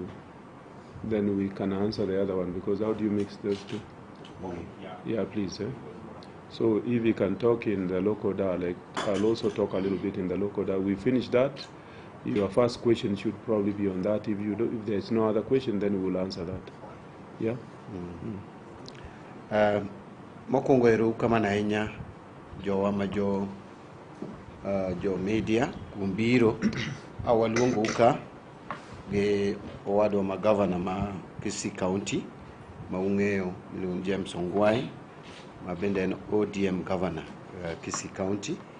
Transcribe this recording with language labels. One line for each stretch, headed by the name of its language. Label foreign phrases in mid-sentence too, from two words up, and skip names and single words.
English: Then we can answer the other one, because how do you mix those two? Yeah, please. So if you can talk in the local dialect, I'll also talk a little bit in the local dialect. We finish that. Your first question should probably be on that. If there's no other question, then we will answer that. Yeah?
Luo (Kenya and Tanzania): Mokwongo eru kama na inya jo media kumbiro awaluongo uka ge owadwa ma governor ma Kisii County ma ung'eyo miluongo James Ongwae ma bende en ODM governor Kisii County.